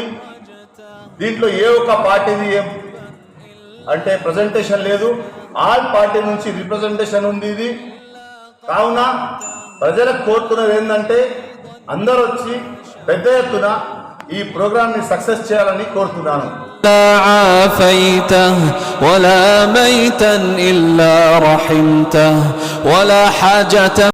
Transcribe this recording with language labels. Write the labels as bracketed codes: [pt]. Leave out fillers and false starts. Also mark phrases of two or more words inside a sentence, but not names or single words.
[te] దీంట్లో ఏ ఒక్క పార్టీది అంటే ప్రజెంటేషన్ లేదు. [en] all party [te] నుంచి రిప్రజెంటేషన్ ఉంది. ఇది కావున ప్రజలకు కోరుతున్నది ఏంటంటే అందరూ వచ్చి పెద్ద ఎత్తున ఈ ప్రోగ్రామ్ ని సక్సెస్ చేయాలని కోరుతున్నాను. [ar] لا عافيته ولا ميتا إلا رحمته ولا حاجة